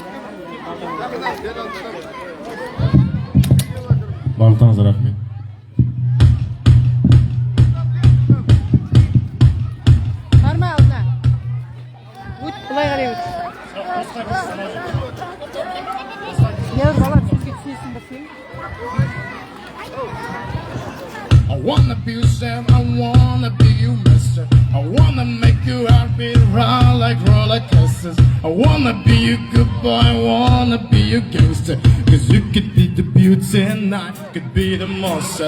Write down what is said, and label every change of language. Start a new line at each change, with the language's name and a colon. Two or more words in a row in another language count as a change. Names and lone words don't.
Kazakh: Барлықтарыңызға рахмет. Барма алдына. Өт, былай қарай өт. Я бала сөзге түсінесің ба сен?
English: I wanna be you, Sam. I wanna be you, mister. I wanna make you happy, ride like roller coasters. I wanna be you, good boy. I wanna be you, gangster. Cause you could be the beauty and I could be the monster.